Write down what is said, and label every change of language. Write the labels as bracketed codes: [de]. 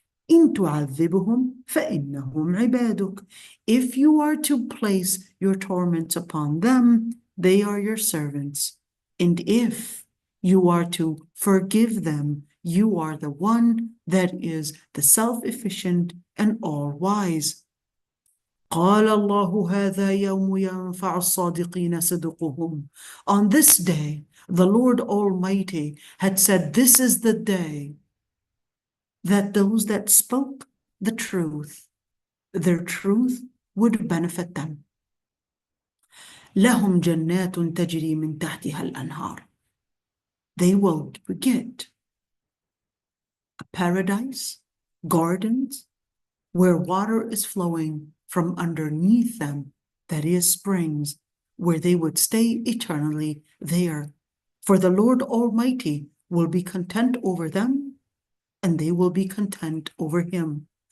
[ar] إِن تُعَذِّبْهُمْ فَإِنَّهُمْ عِبَادُكَ. [en] If you are to place your torments upon them, they are your servants. And if you are to forgive them, you are the one that is the self-efficient and all-wise. [ar] قال الله هذا يوم ينفع الصادقين صدقهم. [en] On this day, the Lord Almighty had said, this is the day that those that spoke the truth, their truth would benefit them. [ar] لهم جنات تجري من تحتها الأنهار. [en] They will get a paradise, gardens, where water is flowing from underneath them, that is springs, where they would stay eternally there. For the Lord Almighty will be content over them, and they will be content over him.